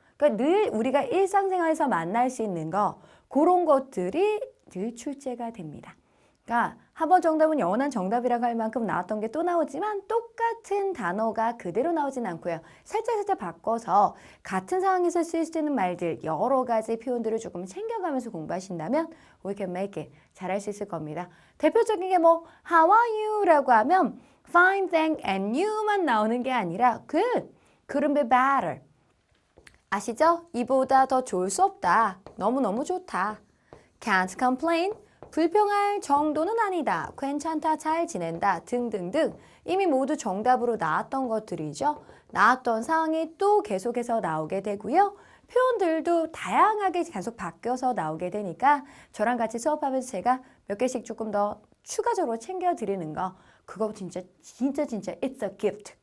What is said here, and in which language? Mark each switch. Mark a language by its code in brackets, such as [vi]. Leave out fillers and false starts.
[ko] 그러니까 늘 우리가 일상생활에서 만날 수 있는 거, 그런 것들이 늘 출제가 됩니다. 그러니까 한 번 정답은 영원한 정답이라고 할 만큼 나왔던 게 또 나오지만 똑같은 단어가 그대로 나오진 않고요. 살짝 바꿔서 같은 상황에서 쓸 수 있는 말들, 여러 가지 표현들을 조금 챙겨가면서 공부하신다면 [en] we can make it. [ko] 잘할 수 있을 겁니다. 대표적인 게 [en] How are you? [ko] 라고 하면 [en] Fine, thank, and you [ko] 만 나오는 게 아니라 good, [en] couldn't be better. [ko] 아시죠? 이보다 더 좋을 수 없다. 너무너무 좋다. [en] Can't complain, [ko] 불평할 정도는 아니다. 괜찮다, 잘 지낸다 등등등 이미 모두 정답으로 나왔던 것들이죠. 나왔던 상황이 또 계속해서 나오게 되고요. 표현들도 다양하게 계속 바뀌어서 나오게 되니까 저랑 같이 수업하면서 제가 몇 개씩 조금 더 추가적으로 챙겨드리는 거 그거 진짜 [en] it's a gift.